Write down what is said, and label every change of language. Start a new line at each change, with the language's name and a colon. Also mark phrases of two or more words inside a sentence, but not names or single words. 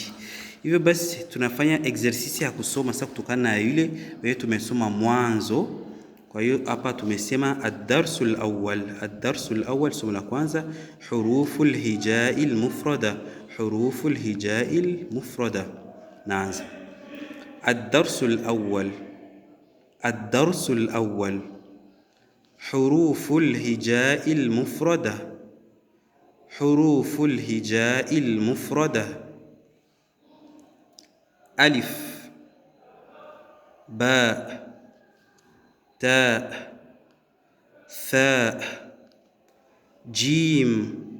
Swahili: Hivyo basi tunafanya exercise ya kusoma sasa kutokana na yule wewe tumesoma mwanzo. Kwa hiyo hapa tumesema
Arabic: الدرس الأول,
Swahili: somo la kwanza,
Arabic: حروف الهجاء المفردة. Naanza. الدرس الأول حروف الهجاء المفردة. ألف، باء، تاء، ثاء، جيم.